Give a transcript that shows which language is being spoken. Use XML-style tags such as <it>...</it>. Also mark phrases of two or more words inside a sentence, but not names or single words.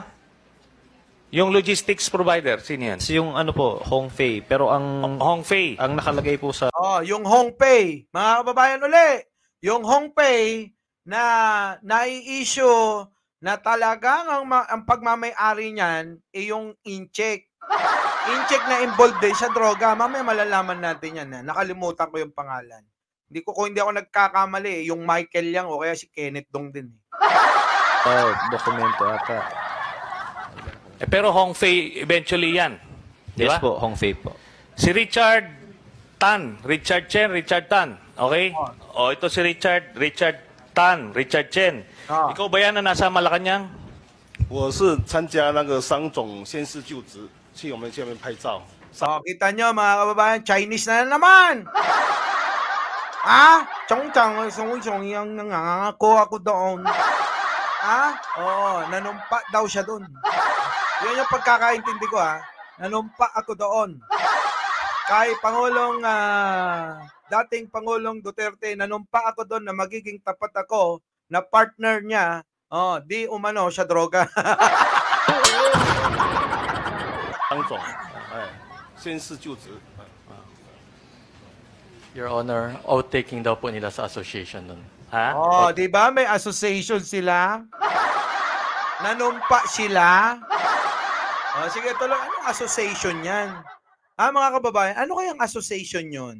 <tl>Yung logistics provider, sino yan? Si yung ano po, Hong Fei. Pero ang Hong Fei. ang nakalagay po sa... Yung Hong Pei. Mga kababayan uli, yung Hong Pei na nai-issue na talagang ang pagmamay-ari niyan ay yung in-check. In-check na involved din sa droga. Mamaya malalaman natin yan. Nakalimutan ko yung pangalan. Kung hindi ako nagkakamali, yung Michael Yang o kaya si Kenneth Dong din. dokumento ata. Pero Hong Fei eventually yan. Di Yes ba? po, Hong Fei po. Si Richard Tan. Richard Tan. Okay? Ito si Richard Tan. Richard Chen. Ikaw ba yan na nasa Malacanang?</tl> <zh>我是参加那个商总宣誓就职，去我们下面拍照。</zh> <tl>Kita nyo, mga kababayan, Chinese na naman. Chong-chong, song-song, yung nangangako ako doon. Nanumpa daw siya doon. Yan yung pagkakaintindi ko, Nanumpa ako doon. Kay dating Pangulong Duterte, nanumpa ako doon na magiging tapat ako na partner niya, di umano siya droga.</tl> <zh>张总，宣誓就职。</zh> <en>Your Honor,</en> <tl>outtaking daw po nila sa association nun. Ha? Di ba may association sila? Nanumpa sila? Sige, tuloy. Anong association yan? Mga kababayan, ano kayang association yun?</tl>